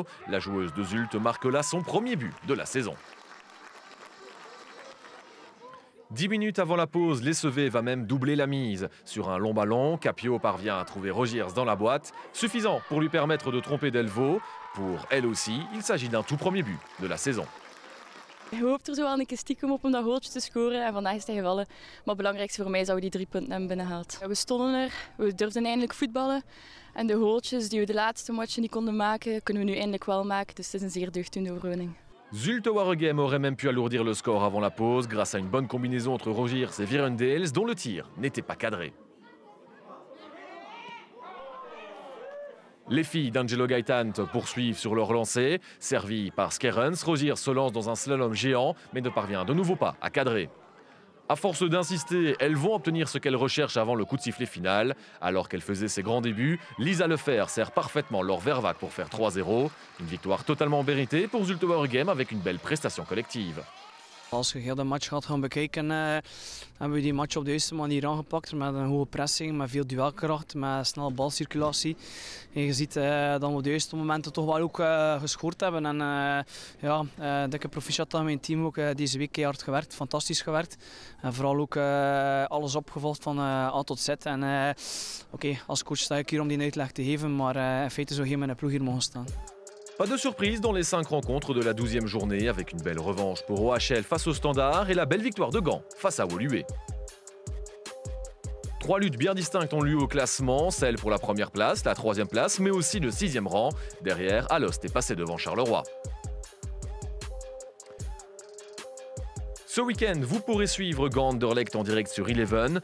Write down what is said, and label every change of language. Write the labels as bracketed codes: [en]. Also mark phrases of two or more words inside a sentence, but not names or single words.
[fr] La joueuse de Zulte marque là son premier but de la saison. 10 minutes avant la pause, l'SV va même doubler la mise. Sur un long ballon, Capio parvient à trouver Rogiers dans la boîte, suffisant pour lui permettre de tromper Delvaux. Pour elle aussi, il s'agit d'un tout premier but de la saison. [nl] Je hoopt er zo wel een keer stiekem op om dat goaltje te scoren en vandaag is hij gevallen. Maar het belangrijkste voor mij is dat we die 3 punten hebben binnengehaald. We stonden er, we durfden eindelijk voetballen en de goaltjes die we de laatste matchen niet konden maken, kunnen we nu eindelijk wel maken. Dus het is een zeer deugddoende overwinning. [fr] Zulte Waregem aurait même pu alourdir le score avant la pause grâce à une bonne combinaison entre Rogiers et Virendales dont le tir n'était pas cadré. Les filles d'Angelo Gaitan poursuivent sur leur lancée. Servies par Skerens, Rogiers se lance dans un slalom géant mais ne parvient de nouveau pas à cadrer. À force d'insister, elles vont obtenir ce qu'elles recherchent avant le coup de sifflet final. Alors qu'elle faisait ses grands débuts, Lisa Lefer sert parfaitement leur Vervac pour faire 3-0. Une victoire totalement méritée pour Zulte Waregem avec une belle prestation collective. [nl] Als je heel de match gaat gaan bekijken, hebben we die match op de juiste manier aangepakt. Met een hoge pressing, met veel duelkracht, met snelle balcirculatie. En je ziet dat we op de juiste momenten toch wel ook gescoord hebben. En dikke proficiat aan mijn team ook deze week keihard gewerkt, fantastisch gewerkt. En vooral ook alles opgevolgd van A tot Z. En als coach sta ik hier om die uitleg te geven, maar in feite zou geen mijn ploeg hier mogen staan. [fr] Pas de surprise dans les 5 rencontres de la 12e journée avec une belle revanche pour OHL face au Standard et la belle victoire de Gand face à Woluwe. 3 luttes bien distinctes ont lieu au classement, celle pour la première place, la 3e place, mais aussi le 6e rang. Derrière, Alost est passé devant Charleroi. Ce week-end, vous pourrez suivre Gand Anderlecht en direct sur Eleven.